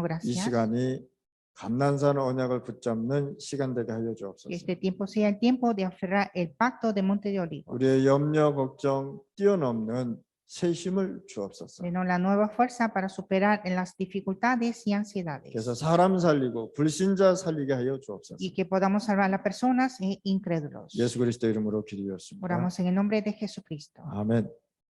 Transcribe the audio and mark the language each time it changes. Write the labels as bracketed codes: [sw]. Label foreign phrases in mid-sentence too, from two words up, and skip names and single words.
[ko] 이 [es] gracias. [ko] 시간이 감난산 언약을 붙잡는 시간 되게 하여 [es] Que [ko] 주옵소서. [es] este tiempo sea el tiempo de aferrar el pacto de Monte de Olivos. [ko] 우리의 염려 걱정 뛰어넘는 새 힘을 주옵소서. [es] Denos la nueva fuerza para superar en las dificultades y ansiedades. [ko] 그래서 사람 살리고 불신자 살리게 하여 주옵소서. [es] Y que podamos salvar a las personas incrédulos. [ko] 예수 그리스도 이름으로 기도했습니다. [es] Oramos en el nombre de Jesucristo. [ko] 아멘.